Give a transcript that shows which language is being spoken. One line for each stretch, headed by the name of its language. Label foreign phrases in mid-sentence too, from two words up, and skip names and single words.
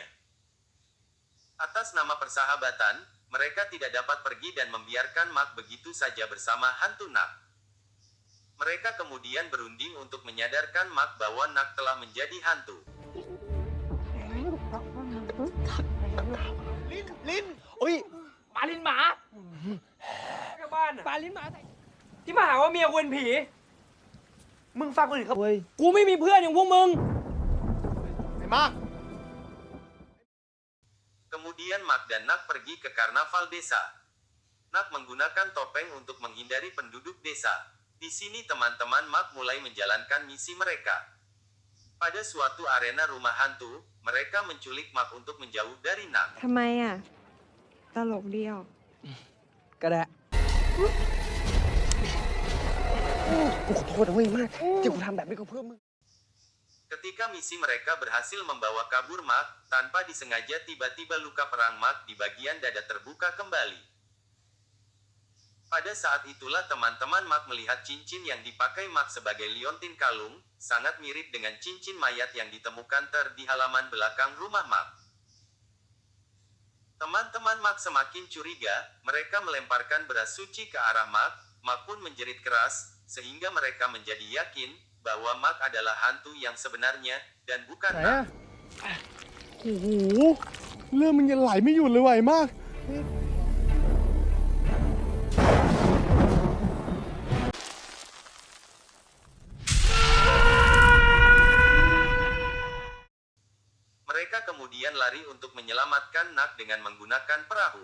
Indonesian: Atas nama persahabatan, mereka tidak dapat pergi dan membiarkan Mark begitu saja bersama hantu Nak. Mereka kemudian berunding untuk menyadarkan Mark bahwa Nak telah menjadi hantu.
Thai: Lin อุ้ยปลาลิ้นหมาชาวบ้านปลาลิ้นหมาที่มาหาว่าเมียกูเป็นผีมึงฟังคนอื่นเขากูไม่มีเพื่อนอย่างพวกมึง ไอ้มาก
Indonesian: Kemudian Mark dan Nak pergi ke karnaval desa. Nak menggunakan topeng untuk menghindari penduduk desa. Di sini teman-teman Mark mulai menjalankan misi mereka. Pada suatu arena rumah hantu, mereka menculik Mark untuk menjauh dari Nak.
Thai: ทำไมอ่ะ ตลกดีอ่ะ ก็ได้กูขอโทษนะเว้ยมากที่กูทำแบบนี้ก็เพื่อมึง
Indonesian: Ketika misi mereka berhasil membawa kabur Mark, tanpa disengaja tiba-tiba luka perang Mark di bagian dada terbuka kembali. Pada saat itulah teman-teman Mark melihat cincin yang dipakai Mark sebagai liontin kalung, sangat mirip dengan cincin mayat yang ditemukan di halaman belakang rumah Mark. Teman-teman Mark semakin curiga, mereka melemparkan beras suci ke arah Mark. Mark pun menjerit keras, sehingga mereka menjadi yakin bahwa Mark adalah hantu yang sebenarnya, dan bukan
Thai: ไหน
Indonesian: Nak.
Thai: อะโอ้โหเรื่องมันยังไหลไม่หยุดเลยว่ะไอ้มาก
Indonesian: Mereka kemudian lari untuk menyelamatkan Nak dengan menggunakan perahu.